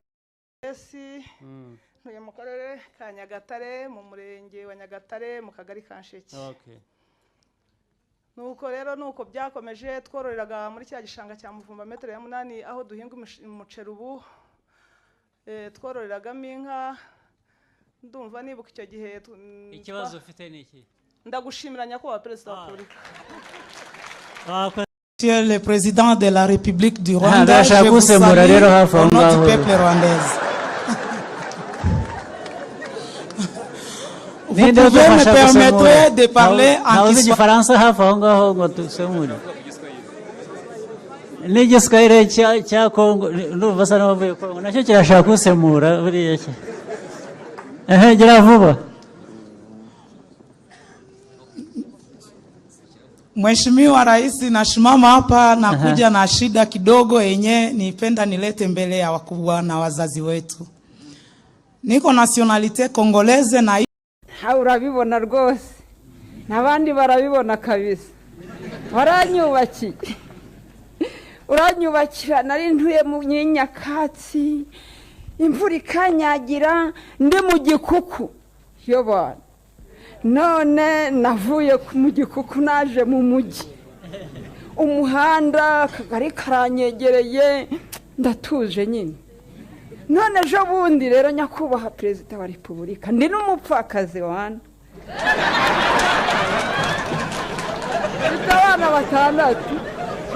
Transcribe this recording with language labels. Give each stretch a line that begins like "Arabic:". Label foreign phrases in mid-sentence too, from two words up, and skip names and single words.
Kinyarwanda: ntuye mu karere ka Nyagatare mu murenge wa Nyagatare mu kagari ka Nsheke nuko rero nuko byakomeje twororeraga muri cya gishanga cya Muvumba metero ya 8 aho duhinga umuceri ubu twororeragamo inka ndumva nibuka icyo gihe ikibazo ufite ni iki ndagushimira nyakubahwa perezida wa repubulika
French: Monsieur le président de la République du Rwanda, je vous salue au nom du peuple rwandais. Vous pouvez me permettre de parler en Kiswahili?
Kinyarwanda: n'igiswahili cya Kongo n'uva sa n'abavuye Kongo nacyo kirashaka kusemura buriya cyo gira vuba.
Swahili: Mheshimiwa Rais, nasimama hapa na kuja na shida kidogo yenye nipenda nilete mbele ya wakubwa na wazazi wetu. Niko
French: nationalite Congolaise
Swahili: na
Kinyarwanda: urabibona rwose n'abandi barabibona kabisa waranyubakiye uranyubakira nari ntuye mu Nyakatsi imvura ikanyagira ndi mu Gikuku yo bana none navuye mu Gikuku naje mu mujyi umuhanda kagari karanyegereye ndatuje nyine none ejo bundi rero nyakubahwa perezida wa repubulika ndi n'umupfakazi wana abana batandatu